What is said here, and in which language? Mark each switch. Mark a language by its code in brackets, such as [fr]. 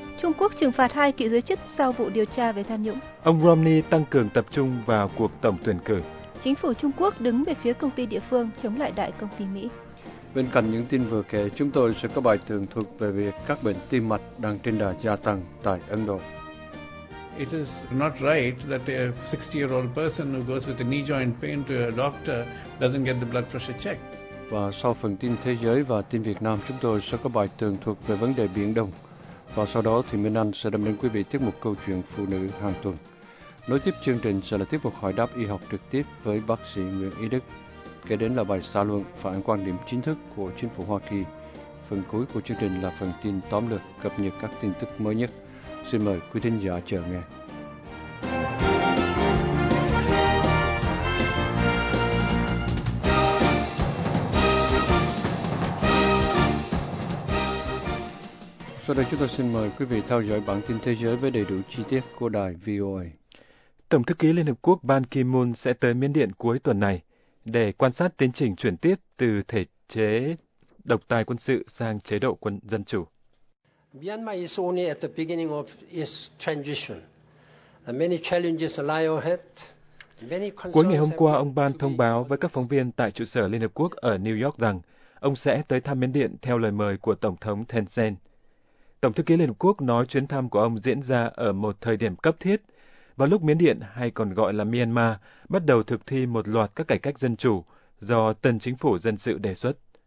[vi] Trung Quốc trừng phạt hai cựu giới chức sau vụ điều tra về tham nhũng. Ông Romney tăng cường tập trung vào cuộc tổng tuyển cử. Chính phủ Trung Quốc đứng về phía công ty địa phương chống lại đại công ty Mỹ. Bên cạnh những tin vừa kể, chúng tôi sẽ có bài tường thuật về việc các bệnh tim mạch đang trên đà gia tăng tại Ấn Độ. [en] It is not right that a 60-year-old person who goes with a knee joint pain to a doctor doesn't get the blood pressure checked. [vi] Và sau phần tin thế giới và tin Việt Nam, chúng tôi sẽ có bài tường thuật về vấn đề Biển Đông. Và sau đó thì Minh Anh sẽ đem đến quý vị tiết mục câu chuyện phụ nữ hàng tuần. Nối tiếp chương trình sẽ là tiết mục hỏi đáp y học trực tiếp với bác sĩ Nguyễn Ý Đức. Kế đến là bài xã luận phản ánh quan điểm chính thức của chính phủ Hoa Kỳ. Phần cuối của chương trình là phần tin tóm lược cập nhật các tin tức mới nhất. Xin mời quý thính giả chờ nghe. Sau đây chúng tôi xin mời quý vị theo dõi bản tin thế giới với đầy đủ chi tiết của đài VOA. Tổng thư ký Liên Hợp Quốc Ban Ki-moon sẽ tới Miến Điện cuối tuần này để quan sát tiến trình chuyển tiếp từ thể chế độc tài quân sự sang chế độ quân dân chủ. [en] Myanmar is only at the beginning of its transition. Many challenges lie ahead. [vi] Cuối ngày hôm qua, ông Ban thông báo với các phóng viên tại trụ sở Liên Hợp Quốc ở New York rằng ông sẽ tới thăm Miến Điện theo lời mời của Tổng thống Thanh Sen. Tổng thư ký Liên Hợp Quốc nói chuyến thăm của ông diễn ra ở một thời điểm cấp thiết, vào lúc Miến Điện hay còn gọi là Myanmar bắt đầu thực thi một loạt các cải cách dân chủ do tân chính phủ dân sự đề xuất.